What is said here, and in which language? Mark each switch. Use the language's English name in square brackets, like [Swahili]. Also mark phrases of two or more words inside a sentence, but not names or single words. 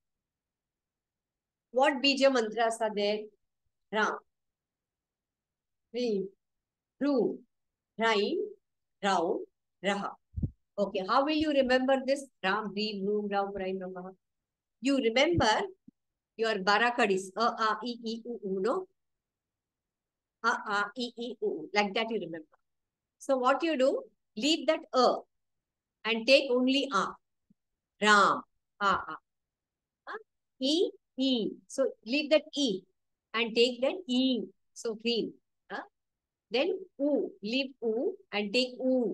[English] What Beeja mantras are there? Ram, Reem, Ru, Raim, Rao, Raha. Okay, how will you remember this? Ram, Reem, Room, Rao, Raim, Raha. You remember your Barakadis. A, E, E, U, no? A, E, E, U. Like that you remember. So what you do? Leave that and take only A. Ram, A. E, E. So leave that E and take that E. So green. Then U. Leave U and take U.